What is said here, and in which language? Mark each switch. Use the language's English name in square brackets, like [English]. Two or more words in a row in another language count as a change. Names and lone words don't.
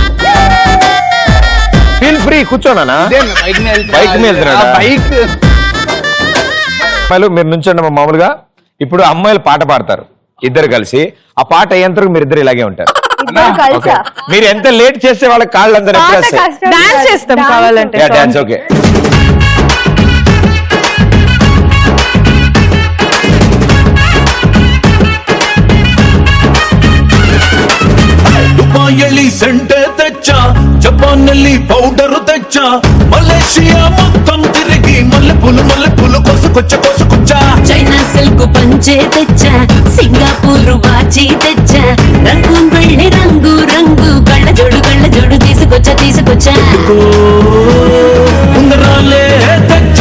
[English] feel free [Telugu] కూర్చోనా. బైక్ మీద మీరు నుంచోండి మామూలుగా. ఇప్పుడు అమ్మాయిలు పాట పాడతారు ఇద్దరు కలిసి. ఆ పాట అయ్యేంతరకు మీరు ఇద్దరు ఇలాగే ఉంటారు. ఓకే. మీరు ఎంత లేట్ చేస్తే వాళ్ళ కాళ్ళు అంతా డాన్స్ చేస్తాం కావాలంటే. డాన్స్ ఓకే. దుబాయిలో సెంటు తెచ్చా, జపాన్లో పౌడర్ తెచ్చా, మలేషియా మొత్తం తిరిగి మల్లెపూలు కొసుకొచ్చా. చైనా సిల్క్ పంచే తెచ్చా, సింగపూర్ వాచి తెచ్చా, రంగూన్ వెళ్ళి రంగు రంగు కళ్ళ జోడు తీసుకొచ్చా. ఉంగరాలే తెచ్చా,